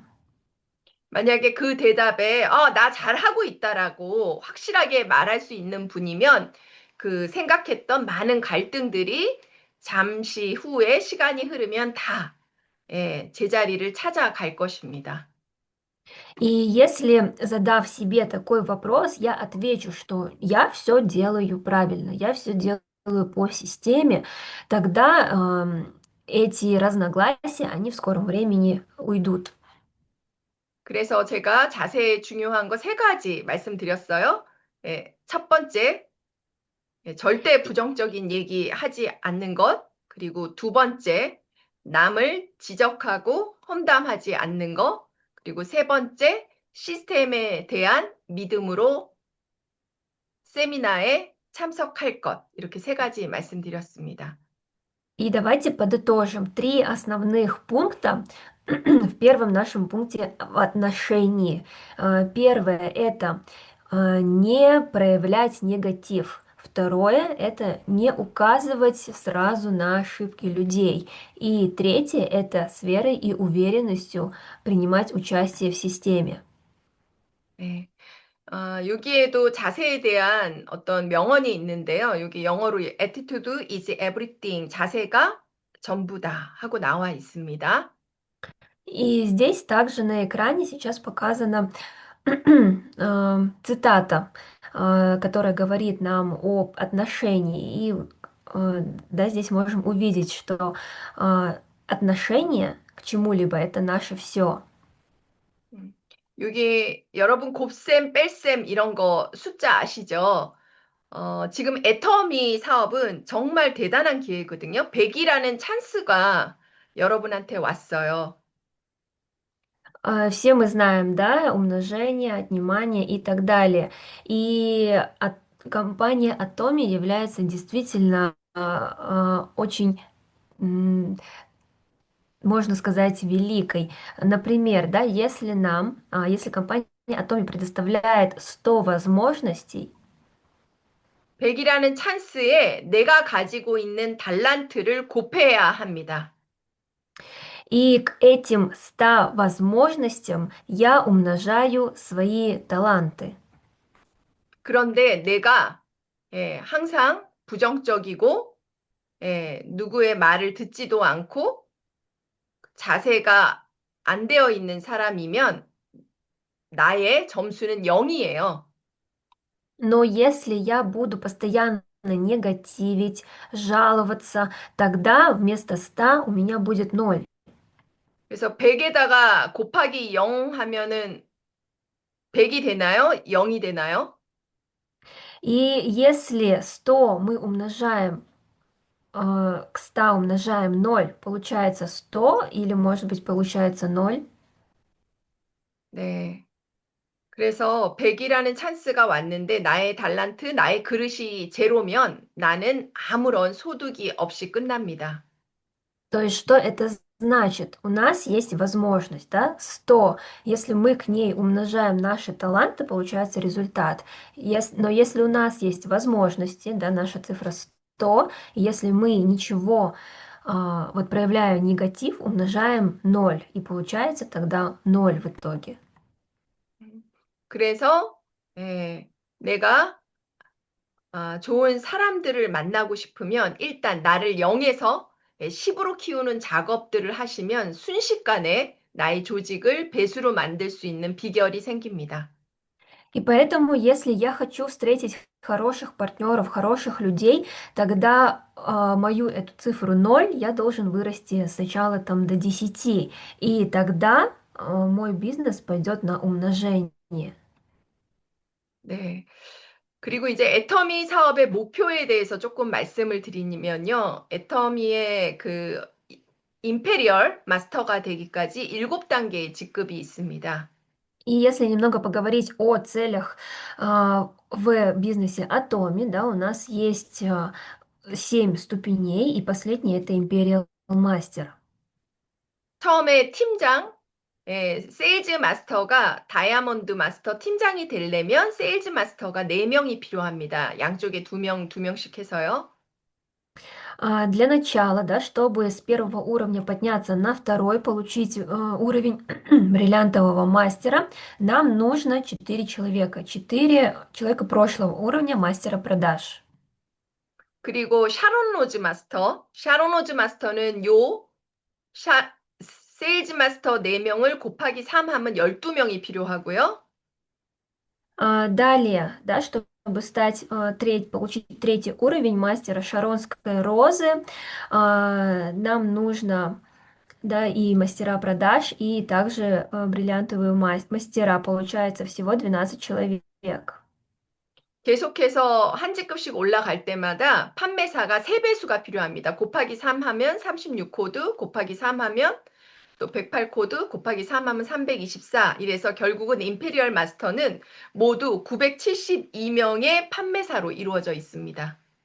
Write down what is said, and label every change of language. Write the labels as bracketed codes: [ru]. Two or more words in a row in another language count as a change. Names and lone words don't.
[ko] 만약에 그 대답에 나 잘하고 있다라고 확실하게 말할 수 있는 분이면 그 생각했던 많은 갈등들이 잠시 후에 시간이 흐르면 다 제자리를 찾아갈 것입니다. [ru] И если, задав себе такой вопрос, я отвечу, что я все делаю правильно, я все делаю по системе, тогда эти разногласия, они в скором времени уйдут. [ko] 그래서 제가 자세히 중요한 거 세 가지 말씀드렸어요. 첫 번째, 절대 부정적인 얘기 하지 않는 것. 그리고 두 번째, 남을 지적하고 험담하지 않는 것. 그리고 세 번째, 시스템에 대한 믿음으로 세미나에 참석할 것. 이렇게 세 가지 말씀드렸습니다. [ru] И давайте подытожим три основных пункта в первом нашем пункте в отношении. Первое– это не проявлять негатив. Второе– это не указывать сразу на ошибки людей. И третье– это с верой и уверенностью принимать участие в системе. [ko] 네. 여기에도 자세에 대한 어떤 명언이 있는데요. 여기 영어로 [en] attitude is everything. [ko] 자세가 전부다 하고 나와 있습니다. [ru] И здесь также на экране сейчас показана цитата, которая говорит нам об отношении. И да, здесь можем увидеть, что отношение к чему-либо это наше все. [ko] 음, 여기 여러분 곱셈, 뺄셈 이런 거 숫자 아시죠? 지금 애터미 사업은 정말 대단한 기회거든요. 100이라는 찬스가 여러분한테 왔어요. [ru] Все мы знаем, да, умножение, отнимание и так далее. И компания Atomi является действительно очень можно сказать, великой. Например, да, если компания Atomi предоставляет 100 возможностей, [ko] 100이라는 찬스에 내가 가지고 있는 달란트를 곱해야 합니다. [ru] и к этим 100 возможностям я умножаю свои таланты. [ko] 그런데 내가 항상 부정적이고 누구의 말을 듣지도 않고 자세가 안 되어 있는 사람이면 나의 점수는 0이에요. [ru] Но если я буду постоянно негативить, жаловаться, тогда вместо 100 у меня будет 0. [ko] 그래서 100에다가 곱하기 0 하면은 100이 되나요? 0이 되나요? [ru] И если 100 мы умножаем к 100 умножаем 0, получается 100 или, может быть, получается 0. [ko] 네. 그래서 100이라는 찬스가 왔는데 나의 달란트, 나의 그릇이 제로면 나는 아무런 소득이 없이 끝납니다. [ru] То есть, что это значит? У нас есть возможность, да, 100. Если мы к ней умножаем наши таланты, получается результат. Но если у нас есть возможности, да, наша цифра 100, если мы ничего, вот проявляя негатив, умножаем 0, и получается тогда 0 в итоге. [ko] 그래서 내가 좋은 사람들을 만나고 싶으면 일단 나를 0에서 10으로 키우는 작업들을 하시면 순식간에 나의 조직을 배수로 만들 수 있는 비결이 생깁니다. [ru] И поэтому, если я хочу встретить хороших партнеров, хороших людей, тогда мою эту цифру 0 я должен вырасти сначала там до 10. И тогда мой бизнес пойдет на умножение. [ko] 네. 그리고 이제 애터미 사업의 목표에 대해서 조금 말씀을 드리면요. 애터미의 그 임페리얼 마스터가 되기까지 7단계의 직급이 있습니다. [ru] И если немного поговорить о целях в бизнесе Atomi, да, у нас есть 7 ступеней, и последняя это Imperial Master. [ko] 처음에 팀장, 세일즈 마스터가 다이아몬드 마스터 팀장이 되려면 세일즈 마스터가 4명이 필요합니다. 양쪽에 2명, 2명씩 해서요. [ru] Для начала, да, чтобы с первого уровня подняться на второй, получить уровень бриллиантового мастера, нам нужно 4 человека. 4 человека прошлого уровня мастера продаж. [ko] 그리고 샤론 로즈 마스터. 샤론 로즈 마스터는 세일즈 마스터 4명을 곱하기 3 하면 12명이 필요하고요. [ru] Далее, да, чтобы стать получить третий уровень мастера Шаронской розы, нам нужно, да, и мастера продаж, и также бриллиантовые мастера. Получается всего 12 человек. [ko] 계속해서 한 직급씩 올라갈 때마다 판매사가 3배수가 필요합니다. 곱하기 3 하면 36코드, 곱하기 3 하면 또 108코드, 곱하기 3 하면 324. 이래서 결국은 임페리얼 마스터는 모두 972명의 판매사로 이루어져 있습니다.